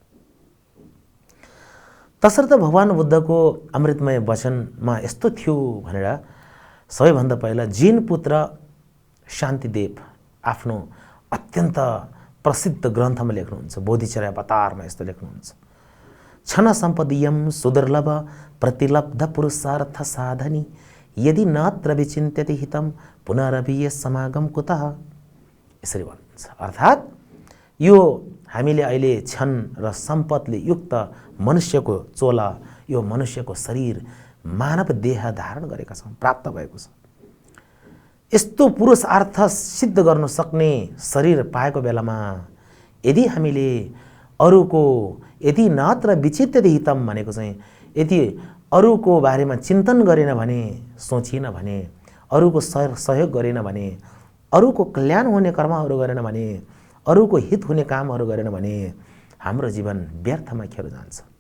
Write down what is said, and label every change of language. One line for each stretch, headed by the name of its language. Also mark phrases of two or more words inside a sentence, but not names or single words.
Nepali: तसर्थ भगवान बुद्धको अमृतमय वचनमा यस्तो थियो भनेर सबैभन्दा पहिला जिन पुत्र शान्तिदेव आफ्नो अत्यन्त प्रसिद्ध ग्रन्थमा लेख्नुहुन्छ, बोधिचर्या अवतारमा यस्तो लेख्नुहुन्छ,
Sanskrit: क्षण सम्पदीयम सुदुर्लभ प्रतिलब्ध पुरुषार्थ साधनी यदि नत्र विचिन्त्यति हितम पुनरभिय समागम कुतः।
Nepali: यसरी भन्नुहुन्छ। अर्थात् यो हामीले अहिले क्षण र सम्पदले युक्त मनुष्यको चोला, यो मनुष्यको शरीर, मानव देह धारण गरेका छौँ, प्राप्त भएको छ। यस्तो पुरुषार्थ सिद्ध गर्न सक्ने शरीर पाएको बेलामा यदि हामीले अरूको
Sanskrit: यदि नत्र विचिन्त्यते हितम
Nepali: भनेको चाहिँ यदि अरूको बारेमा चिन्तन गरेन भने, सोचिन भने, अरूको सहयोग गरेन भने, अरूको कल्याण हुने कर्महरू गरेन भने, अरूको हित हुने कामहरू गरेन भने हाम्रो जीवन व्यर्थमा खेर जान्छ।